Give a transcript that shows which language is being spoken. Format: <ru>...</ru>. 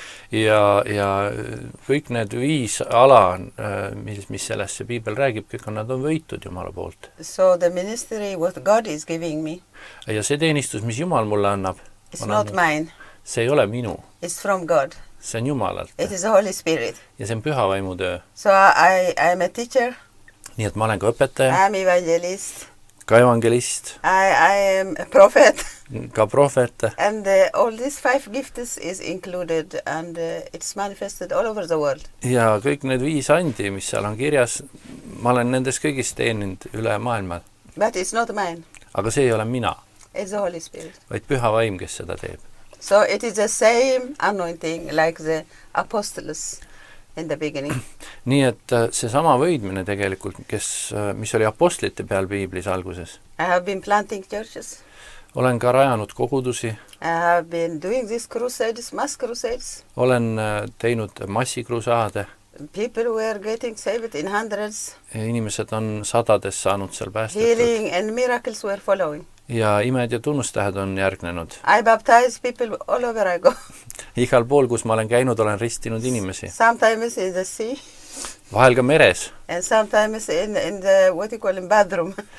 <et>Ja kõik need 5 ala, mis sellesse Piibel räägib, kõik nad on võitud Jumala poolt.</et> <en>So the ministry, what God is giving me,</en> <et>ja see teenistus, mis Jumal mulle annab,</et> <en>it's not mine.</en> <et>See ei ole minu.</et> <en>It's from God.</en> <et>See on Jumalalt.</et> <en>It is the Holy Spirit.</en> <et>Ja see on püha vaimu töö.</et> <en>So I am a teacher.</en> <et>Nii et ma olen ka õpetaja.</et> <en>I am evangelist.</en> <et>Ka evangelist.</et> <en>I am a prophet.</en> <et>Ka prohvet.</et> <en>And all these 5 gifts is included and it's manifested all over the world.</en> <et>Ja kõik need 5 andi, mis seal on kirjas, ma olen nendes kõigis teeninud üle maailma.</et> <en>But it's not mine.</en> <et>Aga see ei ole mina.</et> <en>It's the Holy Spirit.</en> <et>Vaid püha vaim, kes seda teeb.</et> <en>So it is the same anointing like the apostles in the beginning.</en> <et>Nii et see sama võidmine tegelikult, mis oli apostlite peal Piiblis alguses.</et> <en>I have been planting churches.</en> <et>Olen ka rajanud kogudusi.</et> <en>I have been doing these crusades, mass crusades.</en> <et>Olen teinud massikrusaade.</et> <en>People were getting saved in hundreds.</en> <et>Inimesed on sadades saanud seal päästetud.</et> <en>Healing and miracles were following.</en> <et>Ja imed ja tunnustähed on järgnenud.</et> <en>I baptize people all over I go.</en> <et>Igal pool, kus ma olen käinud, olen ristinud inimesi.</et> <en>Sometimes in the sea.</en> <et>Vahel ka meres.</et> <en>And sometimes in the, what you call in bathroom.</en>